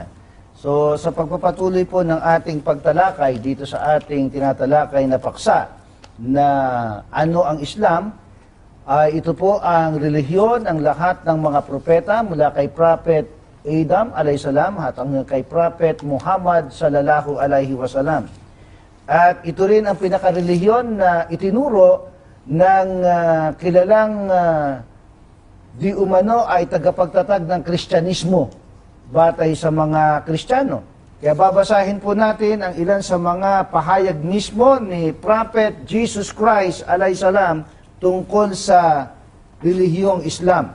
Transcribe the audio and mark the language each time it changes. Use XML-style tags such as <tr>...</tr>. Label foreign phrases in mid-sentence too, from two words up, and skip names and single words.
<tl>So, sa pagpapatuloy po ng ating pagtalakay dito sa ating tinatalakay na paksa na ano ang Islam, ito po ang relihiyon ng lahat ng mga propeta mula kay Prophet Adam alayhisalam hanggang kay Prophet Muhammad</tl> <ar>صلى الله عليه وسلم.</ar> <tl>At ito rin ang pinaka-relihiyon na itinuro ng kilalang di umano ay tagapagtatag ng Kristyanismo batay sa mga Kristiyano. Kaya babasahin po natin ang ilan sa mga pahayag mismo ni Prophet Jesus Christ alayhisalam tungkol sa relihiyong Islam.</tl>